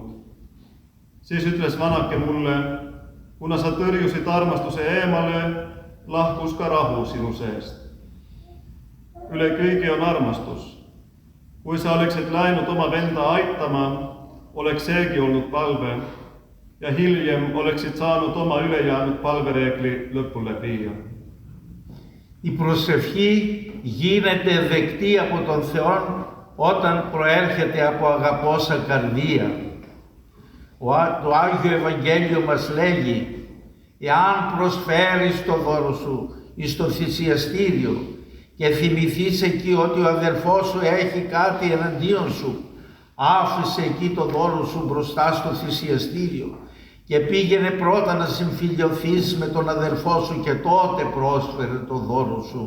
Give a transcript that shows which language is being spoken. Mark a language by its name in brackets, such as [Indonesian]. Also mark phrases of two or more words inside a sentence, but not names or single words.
[Estonian] Siis ütles vanake mulle, kuna sa tõrjusid armastuse eemale, lahkus ka rahu sinu seest. Üle kõigi on armastus. Kui sa oleksid läinud oma venda aitama, oleks seegi olnud palve ja hiljem oleksid saanud oma ülejäänud palvereegli lõpule viia. [Greek] Η προσευχή γίνεται δεκτή από τον Θεό όταν προέρχεται από αγαπώσα καρδία. Το Άγιο Ευαγγέλιο μας λέγει, εάν προσφέρεις το δώρο σου εις το θυσιαστήριο και θυμηθείς εκεί ότι ο αδερφός σου έχει κάτι εναντίον σου, άφησε εκεί το δώρο σου μπροστά στο θυσιαστήριο και πήγαινε πρώτα να συμφιλιωθείς με τον αδελφό σου και τότε πρόσφερε το δώρο σου.